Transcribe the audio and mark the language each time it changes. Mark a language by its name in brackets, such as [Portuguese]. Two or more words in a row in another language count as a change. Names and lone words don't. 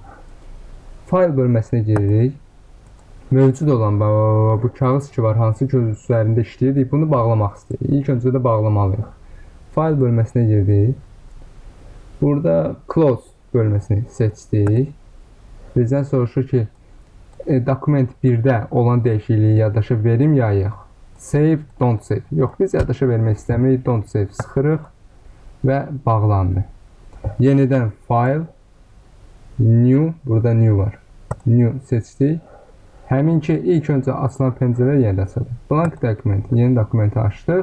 [Azerbaijani] Fayl bölməsinə giririk. Mövcud olan bu kağız ki var, hansı ki üzərində işləyirik, bunu bağlamaq istəyirik. İlk öncə də bağlamalıyıq. Fayl bölməsinə girdik. Burada close bölməsini seçdik. Bizdən soruşur ki, dokument 1-də olan dəyişikliyi yaddaşa verim ya yox? [English] Save, don't save. [Azerbaijani] Yox, biz yaddaşa vermək istəmirik. [English] Don't save [Azerbaijani] sıxırıq və bağlandı. Yenidən [English] file, new, [Azerbaijani] burada new var. New seçdik. Həmin ki, ilk öncə açılan pəncərə yenidə açılır. [English] Blank document, [Azerbaijani] yeni dokumenti açdıq.